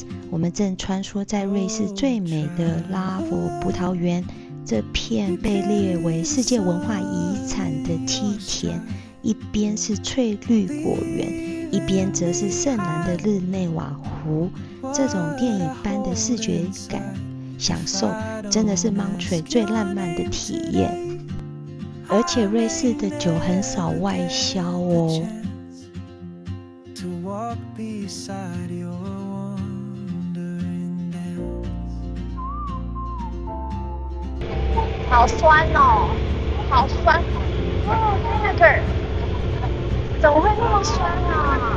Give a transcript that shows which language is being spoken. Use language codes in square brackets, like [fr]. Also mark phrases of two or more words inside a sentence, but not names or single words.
[zh] 我們正穿梭在瑞士最美的拉佛葡萄園，這片被列為世界文化遺產的梯田，一邊是翠綠果園，一邊則是聖蘭的日內瓦湖。這種電影般的視覺感享受，真的是 Montreux 最浪漫的體驗。而且瑞士的酒很少外銷哦。好酸哦，好酸哦 vinegar 怎麼會那麼酸啊？